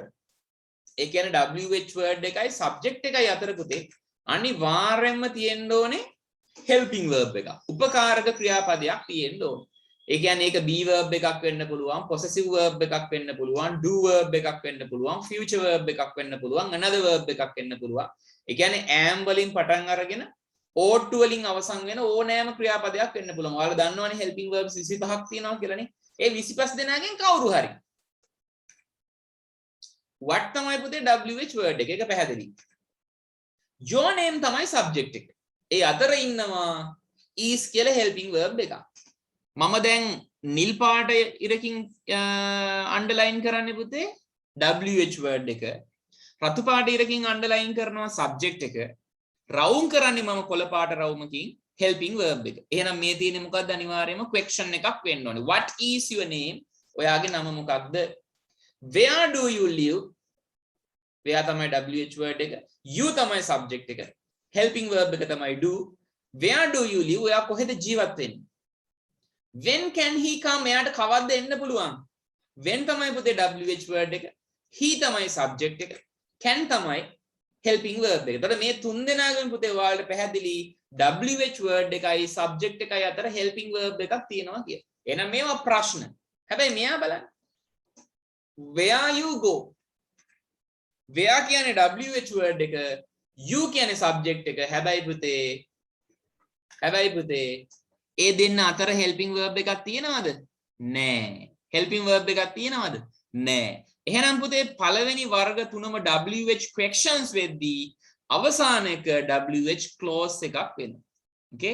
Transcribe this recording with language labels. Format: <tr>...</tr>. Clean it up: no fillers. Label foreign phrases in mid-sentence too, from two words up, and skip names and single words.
<si>ඒ කියන්නේ</si> <en>WH word</en> <si>එකයි subject එකයි අතර පුතේ අනිවාර්යයෙන්ම තියෙන්න ඕනේ</si> <en>helping verb</en> <si>එකක්. උපකාරක ක්‍රියාපදයක් තියෙන්න ඕනේ. ඒ කියන්නේ ඒක</si> <en>be verb</en> <si>එකක් වෙන්න පුළුවන්,</si> <en>possessive verb</en> <si>එකක් වෙන්න පුළුවන්,</si> <en>do verb</en> <si>එකක් වෙන්න පුළුවන්,</si> <en>future verb</en> <si>එකක් වෙන්න පුළුවන්,</si> <en>another verb</en> <si>එකක් වෙන්න පුළුවන්. ඒ කියන්නේ am වලින් පටන් අරගෙන</si> <en>ought to</en> <si>වලින් අවසන් වෙන ඕනෑම ක්‍රියාපදයක් වෙන්න පුළුවන්. ඔයාලා දන්නවනේ</si> <en>helping verbs</en> <si>25ක් තියෙනවා කියලානේ. ඒ 25 දෙනාගෙන් කවුරු හරි. what තමයි පුතේ</si> <en>WH word</en> <si>එක. ඒක පැහැදිලි.</si> <en>your name</en> <si>තමයි subject එක. ඒ අතර ඉන්නවා is කියලා</si> <en>helping verb</en> <si>එකක්. මම දැන් නිල් පාට ඉරකින් අන්ඩර්ලයින් කරන්නේ පුතේ</si> <en>WH word</en> <si>එක. රතු පාට ඉරකින් අන්ඩර්ලයින් කරනවා subject එක. රවුම් කරන්නේ මම කොළ පාට රවුමකින්</si> <en>helping verb</en> <si>එක. එහෙනම් මේ තියෙන්නේ මොකක්ද? අනිවාර්යයෙන්ම question එකක් වෙන්න ඕනේ.</si> <en>what is your name?</en> <si>ඔයාගේ නම මොකක්ද?</si> <en>where do you live?</en> <si>where තමයි</si> <en>WH word</en> <si>එක. you තමයි subject එක.</si> <en>helping verb</en> <si>එක තමයි</si> <en>do. where do you live?</en> <si>ඔයා කොහෙද ජීවත් වෙන්නේ?</si> <en>when can he come?</en> <si>එයාට කවද්ද එන්න පුළුවන්? when තමයි පුතේ</si> <en>WH word</en> <si>එක. he තමයි subject එක. can තමයි</si> <en>helping verb</en> <si>එක. එතකොට මේ තුන් දෙනාගෙන් පුතේ ඔයාලට පැහැදිලි</si> <en>WH word</en> <si>එකයි subject එකයි අතර</si> <en>helping verb</en> <si>එකක් තියෙනවා කියලා. එහෙනම් මේවා ප්‍රශ්න. හැබැයි මෙයා බලන්න.</si> <en>where you go?</en> <si>where කියන්නේ</si> <en>WH word</en> <si>එක, you කියන්නේ subject එක. හැබැයි පුතේ ඒ දෙන්න අතර</si> <en>helping verb</en> <si>එකක් තියෙනවද? නෑ.</si> <en>helping verb</en> <si>එකක් තියෙනවද? නෑ. එහෙනම් පුතේ පළවෙනි වර්ග තුනම</si> <en>WH questions</en> <si>වෙද්දී අවසාන එක</si> <en>WH clause</en> <si>එකක් වෙනවා. okay?</si>